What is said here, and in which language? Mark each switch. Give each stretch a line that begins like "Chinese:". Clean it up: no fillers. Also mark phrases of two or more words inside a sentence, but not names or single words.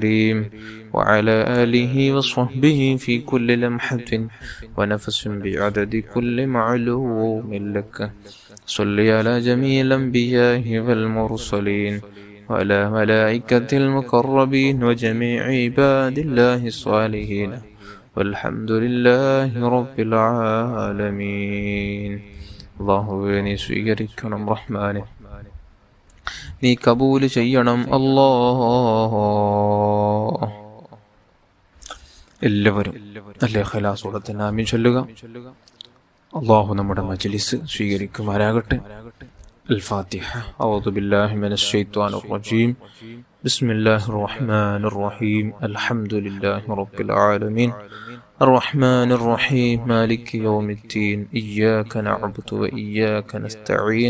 Arabic: الكريم وعلى آله وصحبه في كل لمحة ونفس بعدد كل معلوم لك. صل على جميع الأنبياء والمرسلين وعلى ملائكة المقربين وجميع عباد الله الصالحين والحمد لله رب العالمين.
Malayalam: അല്ലാഹുവേ നീ സ്വീകരിക്കണം റഹ്മാനെ, നീ കബൂൽ ചെയ്യണം അല്ലാഹ്. എല്ലാവരും നല്ല ഇഖ്ലാസോടെ തന്നെ ആമീൻ ചൊല്ലുക. അല്ലാഹു നമ്മുടെ മജ്ലിസ് സ്വീകരിക്കുമാരാകട്ടെ.
Arabic: الفاتحة. أعوذ بالله من الشيطان الرجيم. بسم الله الرحمن الرحيم. الحمد لله رب العالمين الرحمن الرحيم مالك يوم الدين. إياك نعبد وإياك نستعين.